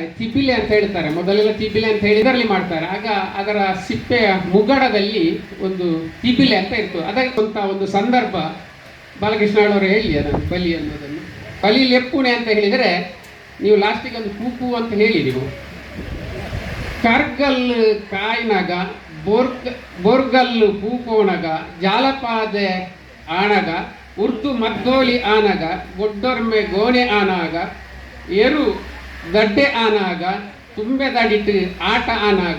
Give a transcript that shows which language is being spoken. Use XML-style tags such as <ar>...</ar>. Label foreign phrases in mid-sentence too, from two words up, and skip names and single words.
<kn>ತಿಬಿಲೆ ಅಂತ ಹೇಳ್ತಾರೆ, ಮೊದಲೆಲ್ಲ ತಿಬಿಲೆ ಅಂತ ಹೇಳಿ ಇದರಲ್ಲಿ ಮಾಡ್ತಾರೆ. ಆಗ ಅದರ ಸಿಪ್ಪೆಯ ಮುಗಡದಲ್ಲಿ ಒಂದು ತಿಬಿಲೆ ಅಂತ ಇರ್ತದೆ. ಅದಕ್ಕಂತ ಒಂದು ಸಂದರ್ಭ ಬಾಲಕೃಷ್ಣವರು ಹೇಳಿ ಅದನ್ನು ಬಲಿ ಅನ್ನೋದನ್ನು. ಬಲಿ ಲೆಪ್ಪುಣೆ ಅಂತ ಹೇಳಿದರೆ ನೀವು ಲಾಸ್ಟಿಗೆ ಒಂದು ಕೂಕು ಅಂತ ಹೇಳಿ ನೀವು</kn> <tcy>ಕಾರ್ಗಲ್ ಕಾಯ್ನಾಗ ಬೋರ್ಗಲ್ ಪೂಕೋಣಗ ಜಾಲಪಾದೆ ಆಣಗ ಉರ್ದು ಮದ್ದೋಳಿ ಆನಗ ಗೊಡ್ಡೊರ್ಮೆ ಗೋಣೆ ಆನಾಗ ಏರು ದಡ್ಡೆ ಆನಾಗ ತುಂಬೆದಡಿಟ್ಟು ಆಟ ಆನಾಗ</tcy>